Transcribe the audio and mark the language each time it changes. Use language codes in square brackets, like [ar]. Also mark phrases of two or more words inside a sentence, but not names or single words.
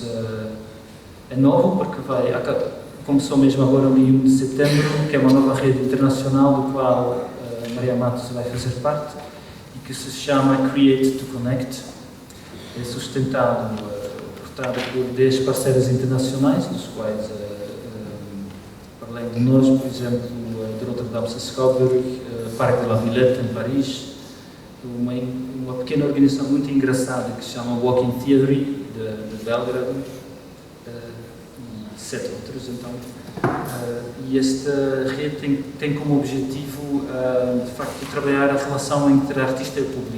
[pt] é novo, porque começou mesmo agora no 1 de setembro, que é uma nova rede internacional do qual a Maria Matos vai fazer parte, que se chama Create to Connect. É sustentado, portanto, por 10 parceiros internacionais, dos quais, para além de nós, por exemplo, de Rotterdam Discovery, Parque de la Villette, em Paris, uma pequena organização muito engraçada que se chama Walking Theory, de Belgrado, e 7 outros, então. E esta rede tem como objetivo, de facto, trabalhar a relação entre artista e público.